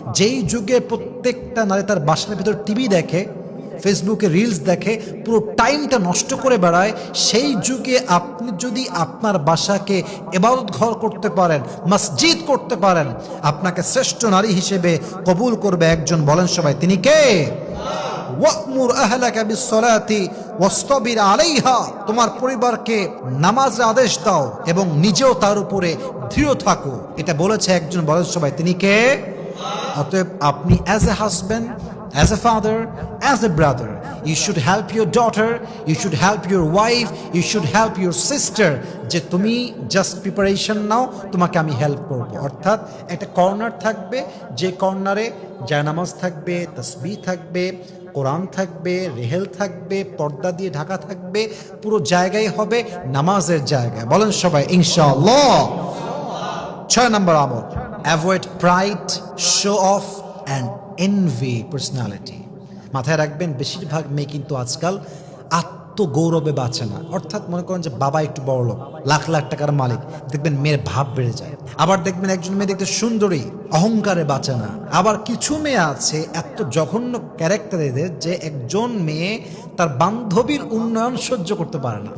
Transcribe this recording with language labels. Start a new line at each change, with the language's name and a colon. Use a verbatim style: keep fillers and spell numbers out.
Bangla: যেই যুগে প্রত্যেকটা নারী তার বাসার ভিতর টিভি দেখে, ফেসবুকে রিলস দেখে, পুরো টাইমটা নষ্ট করে বেড়ায়, সেই যুগে আপনি যদি আপনার বাসাকে ইবাদত ঘর করতে পারেন, মসজিদ করতে পারেন, আপনাকে শ্রেষ্ঠ নারী হিসেবে কবুল করবে একজন, বলেন সবাই তিনি কে?
Arabic: ওয়া'মুর আহলাকা বিস-সালাতি ওয়াসতাবির আলাইহা।
Bangla: তোমার পরিবারকে নামাজের আদেশ দাও এবং নিজেও তার উপরে দৃঢ় থাকো, এটা বলেছে একজন, বলেন সবাই তিনি কে?
English: অতএব আপনি as a husband, as a father, as a brother, you should help your daughter, you should help your wife, you should help your sister.
Bangla: যে তুমি জাস্ট প্রিপারেশন নাও, তোমাকে আমি হেল্প করব। অর্থাৎ একটা কর্নার থাকবে, যে কর্নারে জায়নামাজ থাকবে, তাসবিহ থাকবে, কোরআন থাকবে, রেহেল থাকবে, পর্দা দিয়ে ঢাকা থাকবে, পুরো জায়গায় হবে নামাজের জায়গা, বলেন সবাই ইনশাআল্লাহ।
English: ছয় নম্বর আমল, avoid pride, show off and envy personality.
Bangla: মাথায় রাখবেন বেশিরভাগ মেয়ে কিন্তু আজকাল আত্মগৌরবে বাঁচে না, অর্থাৎ মনে করেন যে বাবা একটু বড় লোক, লাখ লাখ টাকার মালিক, দেখবেন মেয়ের ভাব বেড়ে যায়। আবার দেখবেন একজন মেয়ে দেখতে সুন্দরী, অহংকারে বাঁচে না। আবার কিছু মেয়ে আছে এত জঘন্য ক্যারেক্টার এদের যে একজন মেয়ে তার বান্ধবীর উন্নয়ন সহ্য করতে পারে না।